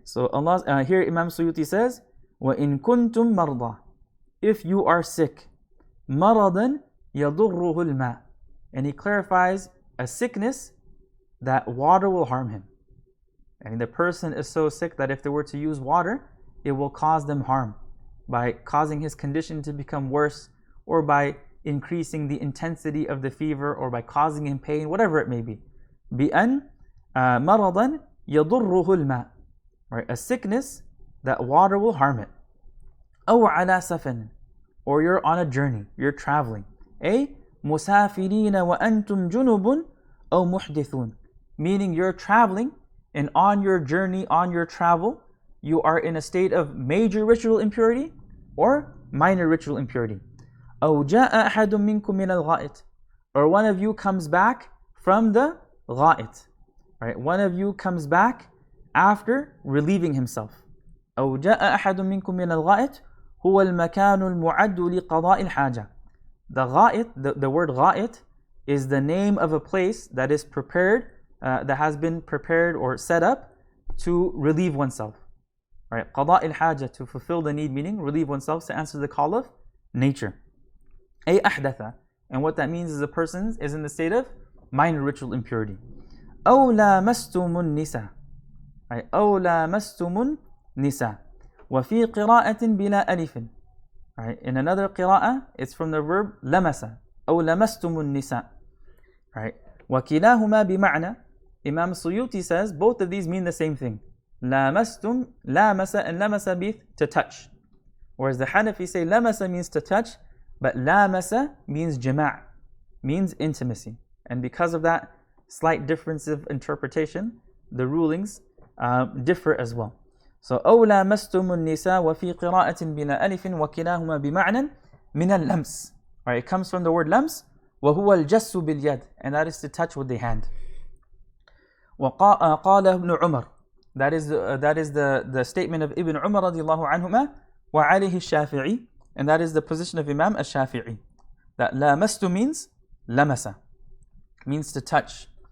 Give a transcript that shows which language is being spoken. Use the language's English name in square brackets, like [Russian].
[English] So Allah, here Imam Suyuti says, [Arabic] وَإِن كُنْتُم مَرْضَى, [English] if you are sick, [Arabic] مَرَضًا يَضُرُّهُ الْمَاءِ, [English] and he clarifies a sickness that water will harm him. And the person is so sick that if they were to use water, it will cause them harm by causing his condition to become worse, or by increasing the intensity of the fever, or by causing him pain, whatever it may be. [Arabic] بِأَنْ مَرَضًا يَضُرُّهُ الْمَاءِ, [English] right? A sickness that water will harm it. [Arabic] أَوْ عَلَى سَفَنٍ, [English] or you're on a journey, you're traveling. [Arabic] أي مُسَافِرِينَ وَأَنْتُمْ جُنُبٌ أَوْ مُحْدِثُونَ, [English] meaning you're traveling, and on your journey, on your travel, you are in a state of major ritual impurity or minor ritual impurity. [Arabic] أَوْ جَاءَ أَحَدٌ مِّنكُم مِّنَ الْغَائِطِ, [English] or one of you comes back from the غائط. Right? One of you comes back after relieving himself. [Arabic] أَوْ جَاءَ أَحَدٌ مِّنكُم مِّنَ الْغَائِطِ هُوَ الْمَكَانُ الْمُعَدُّ لِقَضَاءِ الْحَاجَةِ. [English] The غائط, the word غائط, is the name of a place that is prepared, that has been prepared or set up to relieve oneself. Right? [Arabic] قضاء الحاجة, [English] to fulfill the need, meaning relieve oneself, to answer the call of nature. [Arabic] أي أحدث, [English] and what that means is a person is in the state of minor ritual impurity. [Arabic] أو لامستم النساء, [English] right? [Arabic] أو لامستم النساء, وفي قراءة بلا ألف. [English] Right? In another قراءة, it's from the verb لمس, [Arabic] أو لمستم النساء. [English] Right? [Arabic] وكلاهما بمعنى, [English] Imam Suyuti says both of these mean the same thing. لامستم, لامس, and لمس means to touch. Whereas the Hanafi say لمس means to touch, but لامس means جماع, means intimacy. And because of that slight difference of interpretation, the rulings differ as well. [Arabic] So أو لامستم النساء وفي قراءة بلا ألف وكلاهما بمعنى من اللمس. [English] Right, it comes from the word لمس, [Arabic] وهو الجس باليد, [English] and that is to touch with the hand. [Arabic] وقال ابن عمر, [English] that is the statement of Ibn Umar radiallahu anhuma, [Arabic] وعليه الشافعي, [English] and that is the position of Imam al-Shafi'i, that لامست means لمس, means to touch.